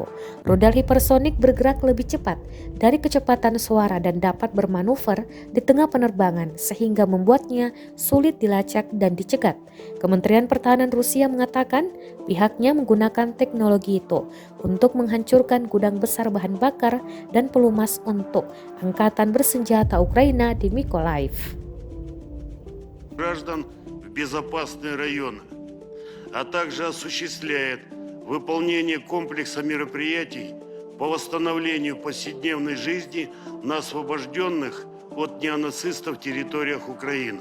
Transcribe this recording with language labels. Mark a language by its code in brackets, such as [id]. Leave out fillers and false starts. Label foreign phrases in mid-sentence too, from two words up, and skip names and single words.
[id] Rudal hipersonik bergerak lebih cepat dari kecepatan suara dan dapat bermanuver di tengah penerbangan sehingga membuatnya sulit dilacak dan dicegat. Kementerian Pertahanan Rusia mengatakan pihaknya menggunakan teknologi itu untuk menghancurkan gudang besar bahan bakar dan pelumas untuk angkatan bersenjata Украина di Mykolaiv. [ru] Граждан в безопасные районы, а также осуществляет выполнение комплекса мероприятий по восстановлению повседневной жизни на освобожденных от неонацистов территориях Украины.